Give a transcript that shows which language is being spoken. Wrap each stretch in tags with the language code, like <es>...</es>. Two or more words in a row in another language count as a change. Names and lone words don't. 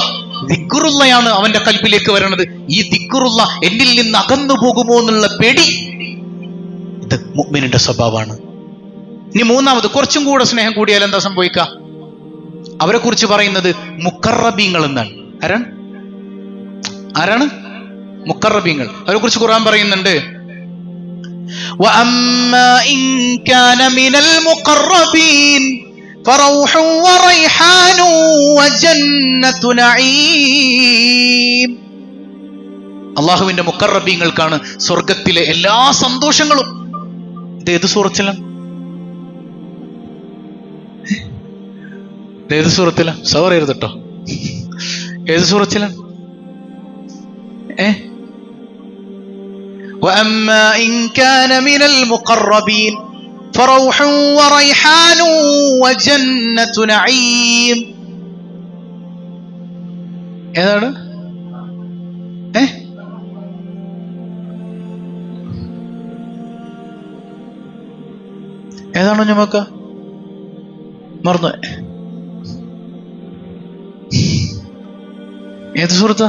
<ml>ദിക്റുള്ളയാണ് അവന്റെ കൽബിലേക്ക് വരണത്. ഈ ദിക്റുള്ള എന്നിൽ നിന്ന് അകന്നു പോകുമോ എന്നുള്ള പേടി. ഇത് മുഅ്മിനിന്റെ സ്വഭാവമാണ്. ഇനി 3ാമത്, കുറച്ചും കൂടെ സ്നേഹം കൂടിയാൽ എന്താ സംഭവിക്കുക? അവരെ കുറിച്ച് പറയുന്നത് മുഖറബീങ്ങൾ എന്നാണ്. ആരാണ് മുഖറബീങ്ങൾ? അവരെ കുറിച്ച് ഖുർആൻ പറയുന്നുണ്ട്,</ml> <ar>وَأَمَّا إِن كَانَ مِنَ الْمُقَرَّبِينَ فَرَوْحٌ وَرَيْحَانٌ وَجَنَّةُ نَعِيمٍ.</ar> <ml>അള്ളാഹുവിന്റെ മുഖറബീങ്ങൾക്കാണ് സ്വർഗത്തിലെ എല്ലാ സന്തോഷങ്ങളും. ഇത് ഏത് സൂറത്തിലാണ്? ഏത് സൂറത്തിലാണ്? സവറരുത് കേട്ടോ. ഏത് സൂറത്തിലാണ്?</ml> <ar>وَأَمَّا إِن كَانَ مِنَ الْمُقَرَّبِينَ فَرَوْحٌ وَرَيْحَانٌ وَجَنَّةُ نَعِيمٍ.</ar> <ml>ഏതാണ്? ഏതാണോ ഞമ്മക്ക മറന്നു? ഏത് സൂറത്താ?</ml>